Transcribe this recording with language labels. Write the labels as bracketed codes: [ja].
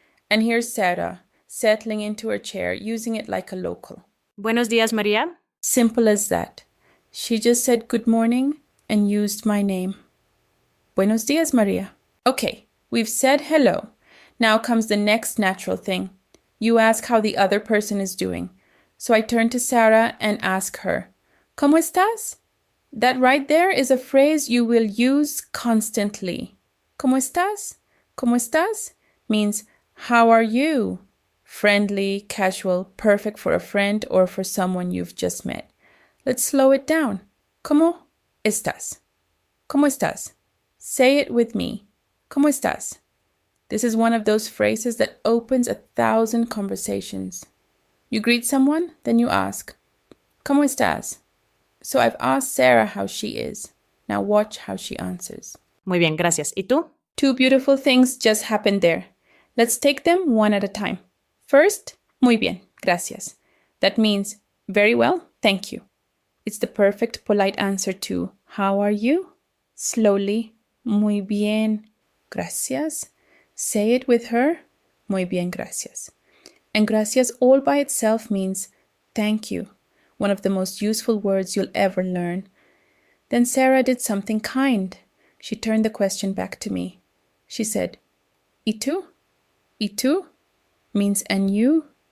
[en] And here's Sarah, settling into her chair, using it like a local. [es] Buenos días, María. [en] Simple as that. She just said good morning and used my name. [es] Buenos días, Maria. [en] Okay, we've said hello. Now comes the next natural thing. You ask how the other person is doing. So I turn to Sarah and ask her, [es] ¿Cómo estás? [en] That right there is a phrase you will use constantly. [es] ¿Cómo estás? ¿Cómo estás? [en] Means, how are you? Friendly, casual, perfect for a friend or for someone you've just met. Let's slow it down. [es] ¿Cómo estás? ¿Cómo estás? [en] Say it with me. [es] ¿Cómo estás? [en] This is one of those phrases that opens 1,000 conversations. You greet someone, then you ask, [es] ¿Cómo estás? [en] So I've asked Sarah how she is. Now watch how she answers. [es] Muy bien, gracias. ¿Y tú? [en] 2 beautiful things just happened there. Let's take them one at a time. First, [es] muy bien, gracias. [en] That means very well, thank you. It's the perfect polite answer to how are you? [es] Slowly, muy bien, gracias. [en] Say it with her, [es] muy bien, gracias. [en] And gracias all by itself means thank you, one of the most useful words you'll ever learn. Then Sarah did something kind. She turned the question back to me. She said, [es] ¿Y tú? ¿Y tú? [en] Means and you?